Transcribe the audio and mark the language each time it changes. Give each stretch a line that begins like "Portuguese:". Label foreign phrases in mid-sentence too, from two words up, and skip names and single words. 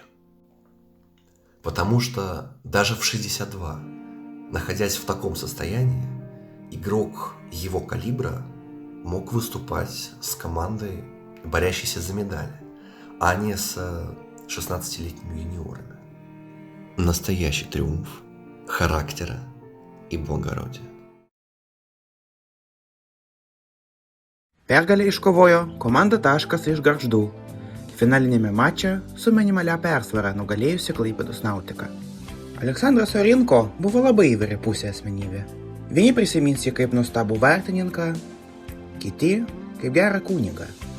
Russian: Потому что даже в 62, находясь в таком состоянии, игрок его калибра мог выступать с командой, борящейся за медали, а не с 16-летними юниорами. Настоящий триумф характера и благородия.
Lithuanian: Pergalę iškovojo komanda Taškas iš Gargždų finaliniame mače su minimalia persvara nugalėjusi Klaipėdos Nautiką. Aleksandras Orinko buvo labai įvairiapusė asmenybė. Vieni prisimins jį kaip nuostabų vartininką, kiti kaip gerą kunigą.